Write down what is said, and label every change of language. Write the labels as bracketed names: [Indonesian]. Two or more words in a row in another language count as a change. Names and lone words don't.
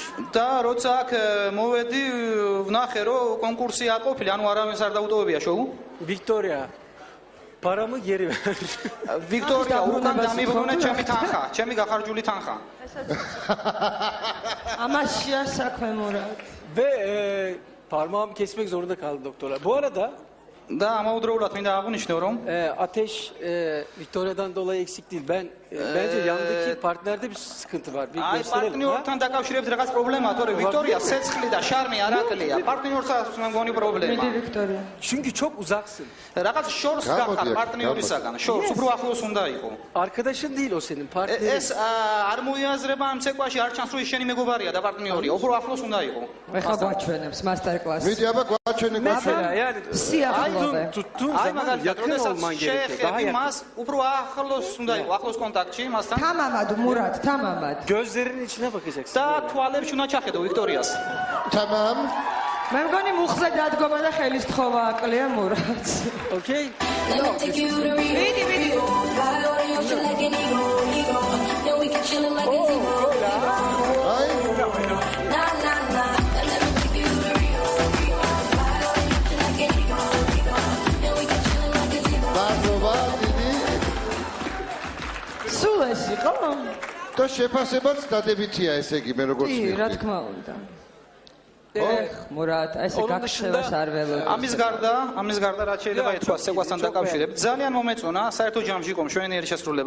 [Georgian] და როცა აქ მოვედი, ვნახე რომ კონკურსი არ ყოფილი, ანუ არავის არ დაუტოვებია შოუ. [Turkish] Victoria, paramı geri ver. [Georgian] ვიქტორია, უკან დამიბრუნე ჩემი თანხა, ჩემი გახარჯული თანხა. ამაშია საქმე მურად. [Turkish] Ve parmağımı kesmek zorunda kaldı doktorlar. Bu arada [Georgian] და ამავდროულად მინდა აღვნიშნო რომ [Turkish] ateş Victoria'dan dolayı eksik değil. Bence yanındaki partnerde bir sıkıntı var. Bir [Georgian] აი [Turkish] gösterelim. [Georgian] პარტნიორთან დაკავშირებით რაღაც პრობლემაა, თორე ვიქტორია სეცხლი და შარმი არ აკლია. პარტნიორსაც მგონი მიდი პრობლემა. ვიქტორია. [Turkish] Çünkü çok uzaksın. [Georgian] რაღაც შორს გახარ პარტნიორისაგან, შორს უფრო ახლოს უნდა იყო. [Turkish] Arkadaşın değil o senin partnerin. [Georgian] ეს არ მოიაზრება ამ ცეკვაში, არ ჩანს რომ ის შენი მეგობარია და პარტნიორია, უფრო ახლოს უნდა იყო. ეხლა გვაჩვენებს მასტერ კლასი. მიდი აბა გვაჩვენე [Turkish] Mesela yani [Georgian] სიახლოვე. [Turkish] tuttuğun [Georgian] აი [Turkish] zaman [Georgian] მაგალითად, [Turkish] yakın [Georgian] როდესაც [Turkish] olman gerekiyor. Daha [Georgian] შეეხები [Turkish] yakın. [Georgian] მას, უფრო ახლოს უნდა იყო, ახლოს კონტაქტში მასთან. თამამად მურად, თამამად. [Turkish] Gözlerinin içine bakacaksın. [Georgian] და თვალებში უნდა ჩახედო ვიქტორიას. თამამ მე მგონი მუხზე დადგომა და ხელის თხოვა აკლია მურადს. [English] Okey? Let me take you to Rio. [Georgian] მიდი, მიდი. [English] Fly on the ocean like an eagle, eagle. Then we can chill like a zero, zero. [Georgian] აი [English] Nah, nah, nah. Let me take you to Rio, Rio. Fly on the ocean like an eagle, eagle. Then we can chill like a zero. [Georgian] ბარდობა დიდი სულ ეს იყო? და შეფასებაც დადებითია ესე იგი მე როგორც კი, რა მივხვდი. თქმა უნდა. ეხ, მურად, აი ესე [Turkish] Onun [Georgian] გაქცევას [Turkish] dışında- [Georgian] არ ველოდი. ამის გარდა რაც შეიძლება ითქვას ცეკვასთან დაკავშირებით, ძალიან მომეწონა საერთო ჯამში იყო მშვენიერი შესრულება.